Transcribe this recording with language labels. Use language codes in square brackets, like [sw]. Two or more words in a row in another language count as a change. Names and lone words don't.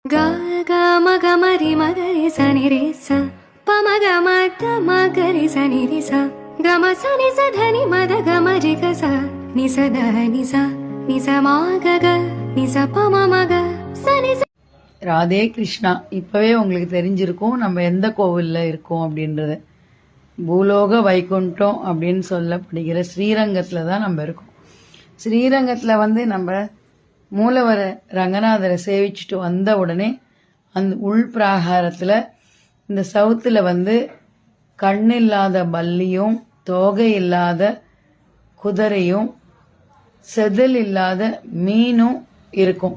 [ta] Ga ga ma ga ma ri ma ga ri sa ni re sa pa ma ga ma da ma ga ri sa ni ri sa ga ma sa ni sa dha ni ma da ga ma ri ga sa ni sa da ni sa ma ga ga ni sa pa ma ga sa ni sa. ராதே கிருஷ்ணா. இப்போவே உங்களுக்கு தெரிஞ்சிருக்கும் நம்ம எந்த கோவிலில் இருக்கோம் அப்படின்றது. பூலோக வைகுண்டம் அப்படின்னு சொல்லப்படுகிற ஸ்ரீரங்கத்தில் தான் நம்ம இருக்கோம். ஸ்ரீரங்கத்தில் நம்ம மூலவர ரங்கநாதரை சேவிச்சுட்டு வந்த உடனே அந்த உள் பிராகாரத்தில் இந்த சவுத்தில் கண் இல்லாத பல்லியும் தோகை இல்லாத குதிரையும் செதில் இல்லாத மீனும் இருக்கும்.